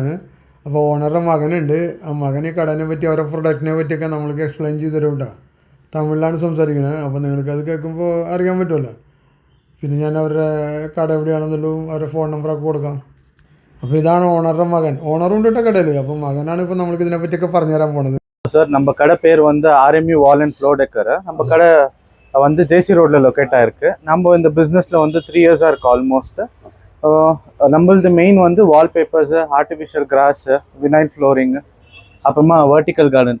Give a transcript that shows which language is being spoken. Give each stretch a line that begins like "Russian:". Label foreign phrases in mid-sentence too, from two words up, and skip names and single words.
Malayalam: അപ്പോൾ ഓണറുടെ മകനുണ്ട്, ആ മകൻ ഈ കടനെ പറ്റി, അവരുടെ പ്രൊഡക്റ്റിനെ പറ്റിയൊക്കെ നമ്മൾക്ക് എക്സ്പ്ലെയിൻ ചെയ്ത് തരും കേട്ടോ. തമിഴിലാണ് സംസാരിക്കുന്നത്. അപ്പോൾ നിങ്ങൾക്കത് കേൾക്കുമ്പോൾ അറിയാൻ പറ്റുമല്ലോ. പിന്നെ ഞാൻ അവരുടെ കട എവിടെയാണെന്നുള്ളതും അവരുടെ ഫോൺ നമ്പറൊക്കെ കൊടുക്കാം. അപ്പോൾ ഇതാണ് ഓണറുടെ മകൻ, ഓണറും കേട്ടോ കടയിൽ. അപ്പോൾ മകനാണ് ഇപ്പോൾ നമ്മൾക്ക് ഇതിനെ പറ്റിയൊക്കെ പറഞ്ഞു തരാൻ പോണത്.
Tamil: சார் நம்ம கடை பேர் வந்து RM-U வால் அண்ட் ஃப்ளோ டெக்கர். நம்ம கடை வந்து JC ரோடில் லொக்கேட் ஆகிருக்கு. நம்ம இந்த பிஸ்னஸில் வந்து 3 இயர்ஸாக இருக்குது ஆல்மோஸ்ட். நம்மளது மெயின் வந்து வால்பேப்பர்ஸு,
English: artificial grass,
Tamil: வினைல் ஃப்ளோரிங்கு, அப்புறமா
English: vertical garden.